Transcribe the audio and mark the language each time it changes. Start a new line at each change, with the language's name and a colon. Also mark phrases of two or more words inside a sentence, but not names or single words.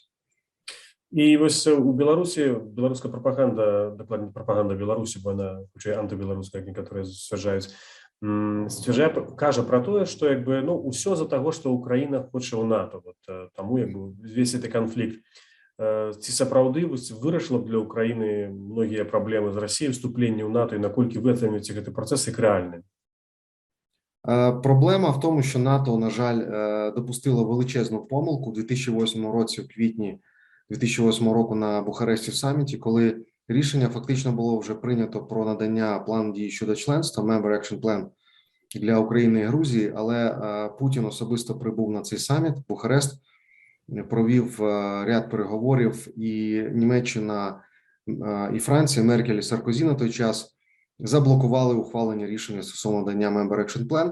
Ukrainian: І ось у Білорусі білоруська пропаганда, докладно пропаганда Білорусі, бо вона хоча й антибілоруська, як некоторі стверджають, каже про те, що якби ну усе за того, що Україна хоче у НАТО. От тому якби весь цей конфлікт.
Belarusian: Ці сапраўды вырашыла б для Украины многія праблемы з Росією, вступлення у НАТО, і наколькі
Ukrainian: ви оцінюєте
Belarusian: гэты працэс як рэальны?
Ukrainian: Проблема в тому, що НАТО, на жаль, допустило величезну помилку у 2008 році, в квітні 2008 року на Бухаресті в саміті, коли рішення фактично було вже прийнято про надання плану дій щодо членства,
English: Member Action Plan
Ukrainian: для України і Грузії, але Путін особисто прибув на цей саміт в Бухарест, провів ряд переговорів, і Німеччина, і Франція, Меркель і Саркозі на той час заблокували ухвалення рішення стосовно надання
English: Member Action Plan.